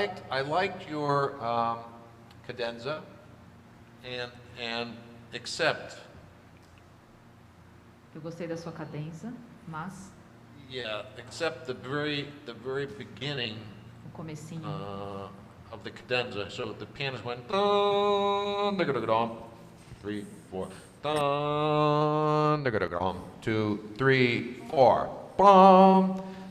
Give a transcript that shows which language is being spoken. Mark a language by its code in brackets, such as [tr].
[en] I liked your cadenza and except. [pt] Eu gostei da sua cadência, mas [en] Yeah, except the very beginning [pt] O comecinho. [en] Of the cadenza. So the pianist went dun, da, da, da, 3, 4, dun, da, da, da, 2, 3, 4, bum.